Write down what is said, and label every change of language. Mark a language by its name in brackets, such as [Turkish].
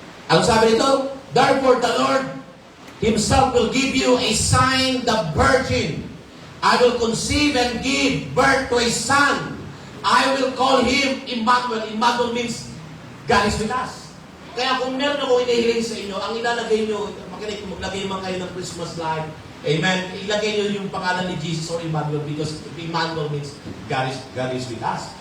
[Filipino] Ano sabi nito? [English] Therefore the Lord Himself will give you a sign, the virgin. I will conceive and give birth to a son. I will call him Emmanuel. Emmanuel means God is with us. [Filipino] Kaya kung meron ako inihiling sa inyo, ang ilalagay nyo, makinig, maglagay man kayo ng Christmas light. Amen. Ilagay nyo yung pangalan ni Jesus or Emmanuel [English] because Emmanuel means God is with us.